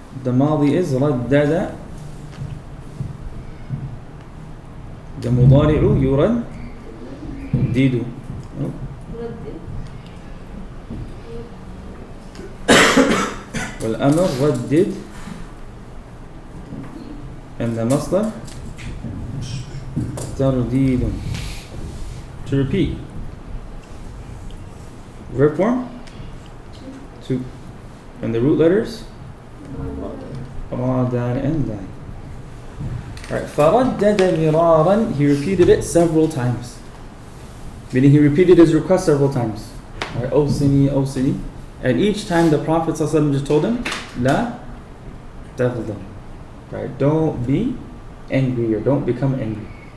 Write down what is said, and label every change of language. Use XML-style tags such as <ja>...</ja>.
<en>The ماضي is ردد. The مضارع يردد.</en> <ar>والأمر ردد.</ar> <en>And the مصدر ترديد. To repeat. Verb form? 2. And the root letters? Ra, dal, and dal. Alright,</en> <ar>فَرَدَّدَ مِرَارًا.</ar> <en>He repeated it several times. Meaning he repeated his request several times. Alright, Awsini, Awsini. And each time the Prophet ﷺ just told him,</en> <ar>La taghdab.</ar> <en>Right, don't be angry or don't become angry.</en>